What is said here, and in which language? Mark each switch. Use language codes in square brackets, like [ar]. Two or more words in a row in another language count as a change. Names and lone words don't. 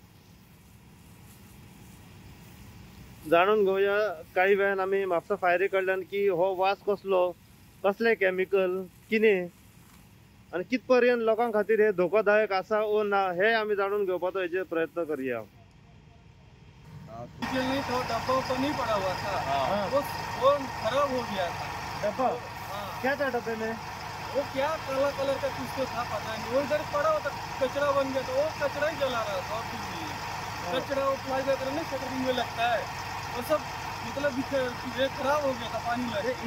[kok] जाणून घेवया काही वेळान आमी म्हापसा फायरी कडल्यान की हो वास कसलो, कसले कॅमिकल, कितें आनी कित पर्यंत लोकां खातीर हे धोकादायक आसा ओ ना हे आमी जाणून घेवपाचो हेजेर प्रयत्न करया। [hi] तो डब्बा तो नहीं पड़ा हुआ था, वो खराब हो गया था डब्बा। क्या था डब्बे में? वो क्या काला कलर का कुछ तो था, पता नहीं। वो इधर पड़ा हुआ था, कचरा बन गया था, वो कचरा ही जला रहा था। कचरा वो प्लाई वगैरह नहीं सेटरिंग में लगता है, वो सब मतलब ये खराब हो गया था पानी में।